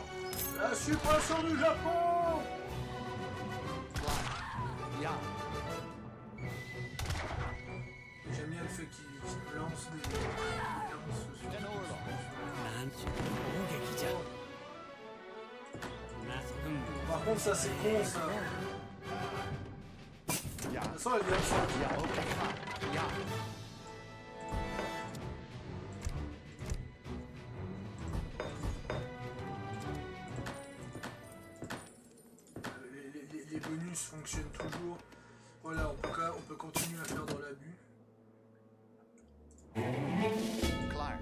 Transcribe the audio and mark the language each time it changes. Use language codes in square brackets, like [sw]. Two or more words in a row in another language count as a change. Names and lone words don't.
[fr] La suppression du Japon! [nl] Klaar. Ja. [fr] J'aime bien le fait qu'il lance des lances sur... [nl] Ten oorlog. [fr] Par contre, ça c'est con, ça. Ja. De toute façon, elle vient de sortir. [nl] Ja. Oké. Ga. Ja. [fr] Les bonus fonctionnent toujours. Voilà, on peut continuer à faire dans l'abus. Klaar.